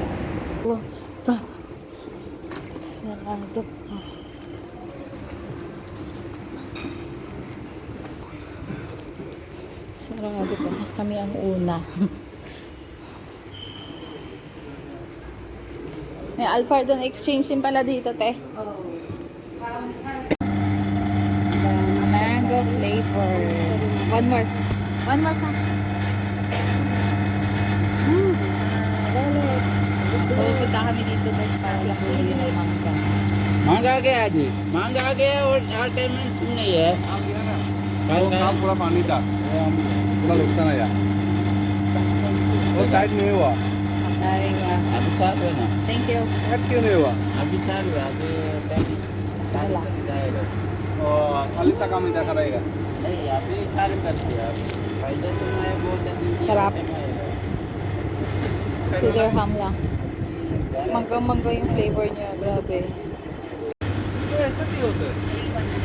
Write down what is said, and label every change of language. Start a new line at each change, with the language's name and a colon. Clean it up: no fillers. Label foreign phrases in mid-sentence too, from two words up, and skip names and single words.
Filipino: Closed pa. Sarado pa. Sarado pa. Kami ang una. May Alfardon exchange din pala dito, te.
English: Mango flavor. One more. One more pa.
Filipino: Pupunta kami dito guys para lang bumili ng mangga.
Hindi: महंगा आ गया जी महंगा आ गया और हर टाइम में नहीं है वो काम पूरा पानी था पूरा नुकसान आया वो टाइट नहीं हुआ
Filipino: Ay, wow.
Hindi: अभी चालू है ना
English: Thank you.
Hindi: टाइट क्यों नहीं हुआ अभी चालू है अभी पैकिंग
Filipino: Wala.
Hindi: जाएगा और खाली सा काम ही देखा रहेगा नहीं अभी चालू कर दिया पहले तो मैं बोलता
Filipino: Sarap. 2 dirham lang. Manggang-mangga yung flavor niya. Grabe.
Hindi: तो ऐसा नहीं होता है